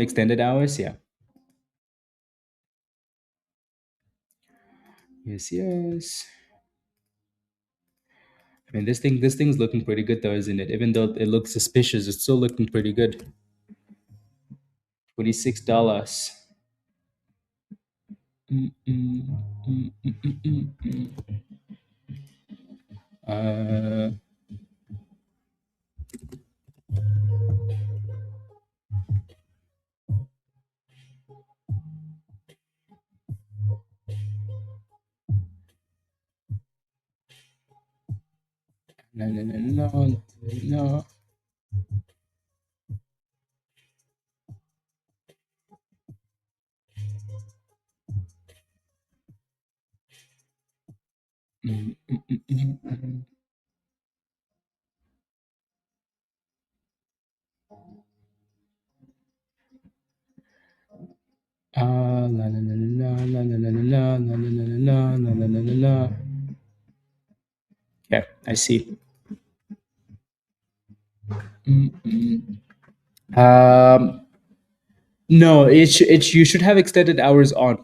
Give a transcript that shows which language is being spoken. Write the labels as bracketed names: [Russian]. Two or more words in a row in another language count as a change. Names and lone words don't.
[English] Extended hours. Yeah. Yes. Yes. I mean, this thing's looking pretty good though, isn't it? Even though it looks suspicious, it's still looking pretty good. $26. Mm, mm, mm, mm, mm, mm, mm. No, no, no, no, no. Mm, mm, mm, mm, mm. La la la la la la la la la la la la la la la la la. Yeah, I see. Mm, mm. No, you should have extended hours on.